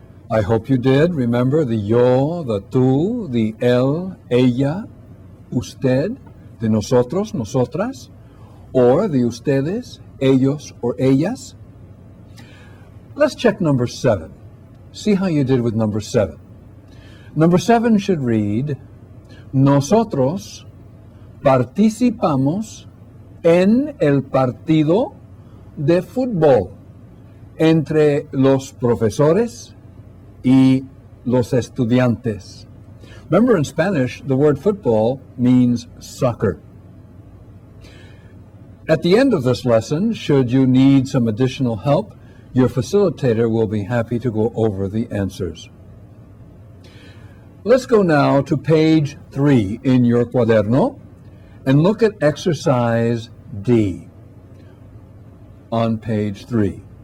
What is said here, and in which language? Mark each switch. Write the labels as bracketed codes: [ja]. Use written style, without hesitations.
[en] I hope you did. Remember the yo, the tú, the él, ella, usted, de nosotros, nosotras, or the ustedes, ellos, or ellas. Let's check number 7. See how you did with number 7. Number 7 should read, [es] nosotros participamos en el partido de fútbol entre los profesores y los estudiantes. [en] Remember, in Spanish, the word football means soccer. At the end of this lesson, should you need some additional help, your facilitator will be happy to go over the answers. Let's go now to page 3 in your cuaderno and look at exercise D on page 3.